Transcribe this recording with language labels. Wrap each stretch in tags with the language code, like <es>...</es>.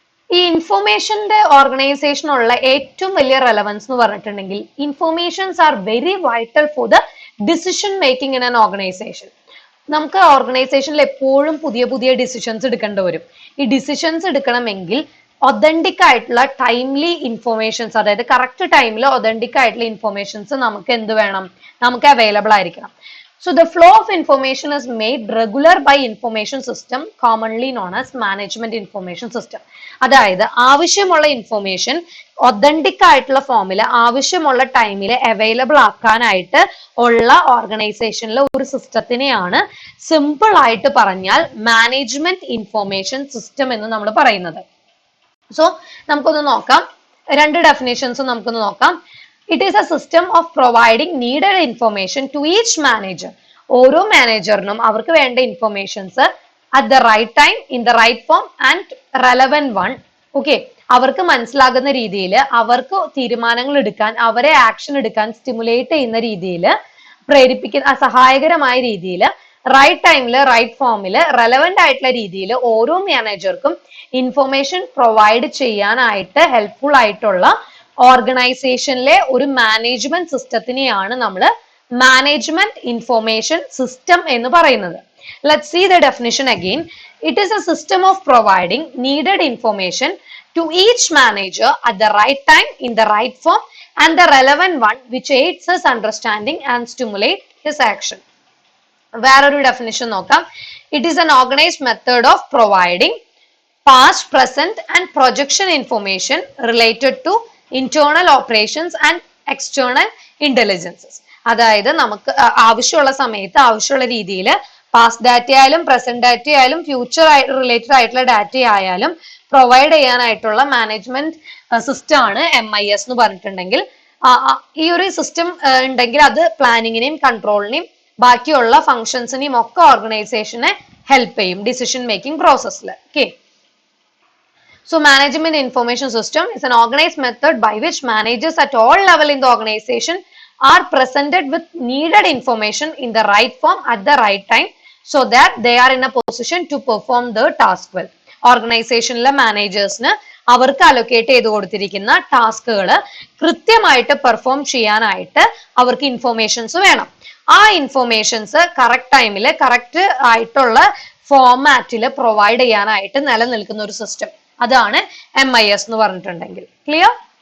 <ml>ഈ ഇൻഫോർമേഷന്റെ ഓർഗനൈസേഷനുള്ള ഏറ്റവും വലിയ റെലവൻസ് എന്ന് പറഞ്ഞിട്ടുണ്ടെങ്കിൽ,</ml> <en>Informations are very vital for the decision making in an organization.</en> <ml>നമുക്ക് ഓർഗനൈസേഷനിൽ എപ്പോഴും പുതിയ പുതിയ ഡിസിഷൻസ് എടുക്കേണ്ടി വരും. ഈ ഡിസിഷൻസ് എടുക്കണമെങ്കിൽ ഒതന്റിക് ആയിട്ടുള്ള ടൈംലി ഇൻഫോർമേഷൻസ്, അതായത് കറക്റ്റ് ടൈമിൽ ഒതന്റിക് ആയിട്ടുള്ള ഇൻഫോർമേഷൻസ് നമുക്ക് എന്ത് വേണം, നമുക്ക് അവൈലബിൾ ആയിരിക്കണം.</ml> <en>So the flow of information is made regular by information system, commonly known as management information system.</en> <ml>അതായത് ആവശ്യമുള്ള ഇൻഫോർമേഷൻ ഒതന്റിക് ആയിട്ടുള്ള ഫോമിൽ ആവശ്യമുള്ള ടൈമിൽ അവൈലബിൾ ആക്കാനായിട്ട് ഉള്ള ഓർഗനൈസേഷനിലെ ഒരു സിസ്റ്റത്തിനെയാണ് സിമ്പിൾ ആയിട്ട് പറഞ്ഞാൽ മാനേജ്മെന്റ് ഇൻഫോർമേഷൻ സിസ്റ്റം എന്ന് നമ്മൾ പറയുന്നത്. സോ നമുക്കൊന്ന് നോക്കാം, രണ്ട് ഡെഫിനേഷൻസ് നമുക്കൊന്ന് നോക്കാം.</ml> <en>It is a system of providing needed information to each manager.</en> <ml>ഓരോ മാനേജറിനും അവർക്ക് വേണ്ട informations</ml> <en>at the right time, in the right form and relevant one.</en> <ml>Okay, അവർക്ക് മനസ്സിലാകുന്ന രീതിയിൽ, അവർക്ക് തീരുമാനങ്ങൾ എടുക്കാൻ, അവരെ ആക്ഷൻ എടുക്കാൻ സ്റ്റിമുലേറ്റ് ചെയ്യുന്ന രീതിയിൽ, പ്രേരിപ്പിക്കുന്ന സഹായകരമായ രീതിയിൽ, റൈറ്റ് ടൈമിൽ റൈറ്റ് ഫോമിൽ റെലവെന്റ് ആയിട്ടുള്ള രീതിയിൽ ഓരോ മാനേജർക്കും ഇൻഫോർമേഷൻ പ്രൊവൈഡ് ചെയ്യാനായിട്ട് ഹെൽപ്ഫുൾ ആയിട്ടുള്ള ഓർഗനൈസേഷനിലെ ഒരു മാനേജ്മെന്റ് സിസ്റ്റത്തിനെയാണ് നമ്മൾ മാനേജ്മെന്റ് ഇൻഫോർമേഷൻ സിസ്റ്റം എന്ന് പറയുന്നത്.</ml> <en>Let's see the definition again. It is a system of providing needed information to each manager at the right time, in the right form and the relevant one, which aids his understanding and stimulate his action.</en> <ml>വേറൊരു definition നോക്കാം.</ml> <en>It is an organized method of providing past, present and projection information related to internal operations and external intelligences.</en> <ml>അതായത് നമുക്ക് ആവശ്യമുള്ള സമയത്ത് ആവശ്യമുള്ള രീതിയിൽ past data ആയാലും present data ആയാലും ഫ്യൂച്ചർ റിലേറ്റഡ് ആയിട്ടുള്ള ഡാറ്റ ആയാലും പ്രൊവൈഡ് ചെയ്യാനായിട്ടുള്ള മാനേജ്മെന്റ് സിസ്റ്റം ആണ് MIS എന്ന് പറഞ്ഞിട്ടുണ്ടെങ്കിൽ, ഈ ഒരു സിസ്റ്റം ഉണ്ടെങ്കിൽ അത് പ്ലാനിങ്ങിനെയും കൺട്രോളിനെയും ബാക്കിയുള്ള ഫങ്ഷൻസിനെയും ഒക്കെ ഓർഗനൈസേഷനെ ഹെൽപ്പ് ചെയ്യും ഡിസിഷൻ മേക്കിംഗ് പ്രോസസ്സിൽ.</ml> <en>Okay, so management information system is an organized method by which managers at all level in the organization are presented with needed information in the right form at the right time, so that they are in a position to perform the task well.</en> <ml>ഓർഗനൈസേഷനിലെ മാനേജേഴ്സിന് അവർക്ക് allocate ചെയ്ത് കൊടുത്തിരിക്കുന്ന ടാസ്കുകൾ കൃത്യമായിട്ട് perform ചെയ്യാനായിട്ട് അവർക്ക് informations വേണം. ആ ഇൻഫോർമേഷൻസ് കറക്റ്റ് ടൈമിൽ കറക്റ്റ് ആയിട്ടുള്ള ഫോർമാറ്റിൽ പ്രൊവൈഡ് ചെയ്യാനായിട്ട് നിലനിൽക്കുന്ന ഒരു സിസ്റ്റം, അതാണ് MIS എന്ന് പറഞ്ഞിട്ടുണ്ടെങ്കിൽ. ക്ലിയർ?</ml>